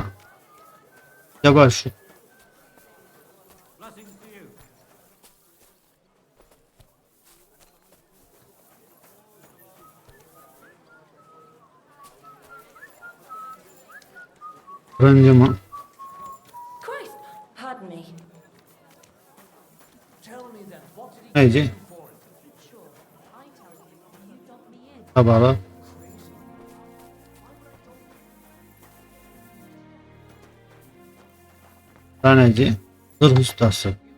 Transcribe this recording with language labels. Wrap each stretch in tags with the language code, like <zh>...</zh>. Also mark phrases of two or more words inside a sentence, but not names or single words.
<tr>Acaba şu turuncu mu?</tr> <en>Christ, pardon me.</en> <tr>Neydi? Kabalı. Taneci. Zırh ustası.</tr>